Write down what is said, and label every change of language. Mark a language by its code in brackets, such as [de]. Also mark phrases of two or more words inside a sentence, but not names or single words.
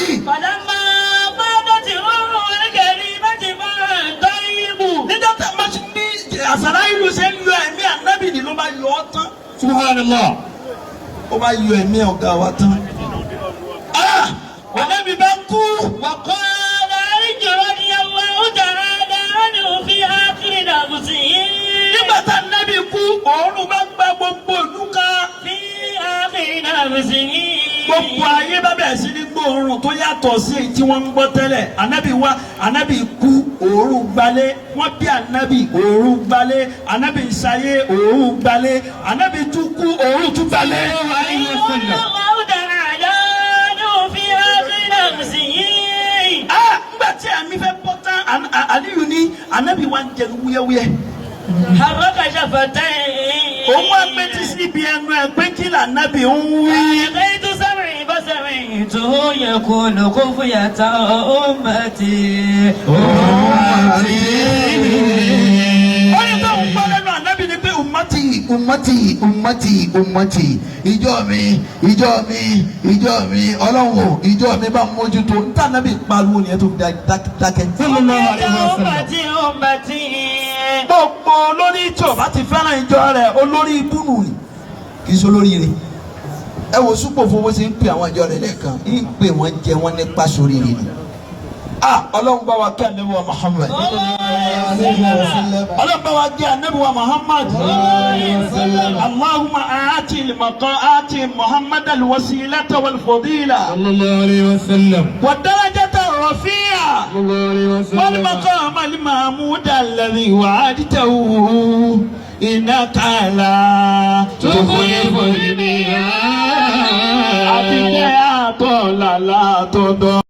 [ar] فلما فاضت الروح الكريمة فتجيب. [yo] Nígbà tí a máa ṣe ní àṣàrà ìlú ṣe ń yọ ẹ̀mí ànábì ni ló bá yọ ọ́ tán. [ar] Subhanallah. [yo] Ó bá yọ ẹ̀mí ọ̀gá wa tán. Ànábì bá kú. [ar] وقال علي رضي الله تعالى عنه في آخر نفسه. [yo] Nígbà tí ànábì kú òórùn bá gba gbogbo ìlú kan. [ar] في آخر نفسه. [yo] Gbogbo ayé bá bẹ̀rẹ̀ sí ní gbóòórùn tó yàtọ̀ sí èyí tí wọ́n ń gbọ́ tẹ́lẹ̀. Ànábì kú òórùn gbalé. Wọ́n bí ànábì òórùn gbalé. Ànábì ṣayé òórùn gbalé. Ànábì tún kú òórùn tún gbalé. [ar] الله تعالى عنه في آخر نفسه. [yo] Nígbà tí àmì fẹ́ bọ́ tán Àlíyù ní ànábì wa ń jẹun wúyẹ́wúyẹ́. [ar] حرك شفتيه. [yo] Òun wá pé tí síbi ẹnu ẹ̀ pé kí lànábì ń wí. [ar] ألقيت سمعي فسمعته يقول خفية أمتي. [yo] Ó ní tó ń gbọ́ lẹ́nu ànábì ni pé ummati ìjọ mi ọlọ́run ìjọ mi bá mójútó níta ànábì pariwo nìyẹn tó fi dákẹ́. [ar] صلى الله عليه وسلم. Ummati. [yo] Gbogbo olórí tí o bá ti fẹ́ràn ìjọ rẹ̀ olórí ibùnú ni kì í ṣe olórí rẹ̀. Ẹ wo súpò fowó ṣe ń pè àwọn ìjọ rẹ̀ lẹ́ẹ̀kan ń pè wọ́n jẹ wọ́n nípa sórí rẹ̀ ni. Ọlọ́run bá wa kí ànábì wa Muhammad. Ọlọ́run bá wa kí ànábì wa Muhammad. [ar] اللهم آت محمد الوسيلة والفضيلة. صلى الله عليه وسلم. والدرجة الرفيعة. صلى الله عليه وسلم. والمقام المحمود الذي وعدته إنك لا تخلف الميعاد. أبيك يا طول لا تضل.